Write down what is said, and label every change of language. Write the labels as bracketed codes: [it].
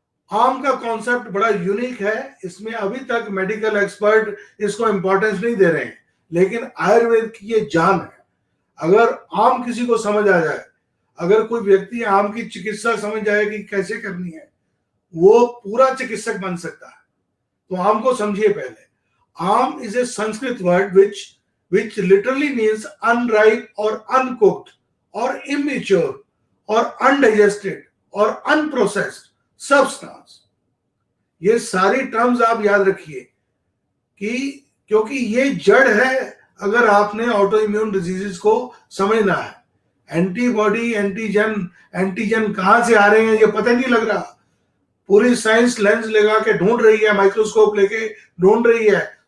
[hi] आम का कॉन्सेप्ट बड़ा यूनिक है। इसमें अभी तक मेडिकल एक्सपर्ट इसको इंपॉर्टेंस नहीं दे रहे हैं, लेकिन आयुर्वेद की ये जान है। अगर आम किसी को समझ आ जाए, अगर कोई व्यक्ति आम की चिकित्सा समझ जाए कि कैसे करनी है, वो पूरा चिकित्सक बन सकता है। तो आम को समझिए पहले। [en] Ama is a Sanskrit word which literally means unripe or uncooked or immature or undigested or unprocessed substance। [hi] ये सारी टर्म्स आप याद रखिए कि क्योंकि ये जड़ है। अगर आपने ऑटो इम्यून डिजीजेस को समझना है, एंटीबॉडी, एंटीजन कहां से आ रहे हैं ये पता नहीं लग रहा। पूरी साइंस लेंस लगा के ढूंढ रही है, माइक्रोस्कोप लेके ढूंढ रही है।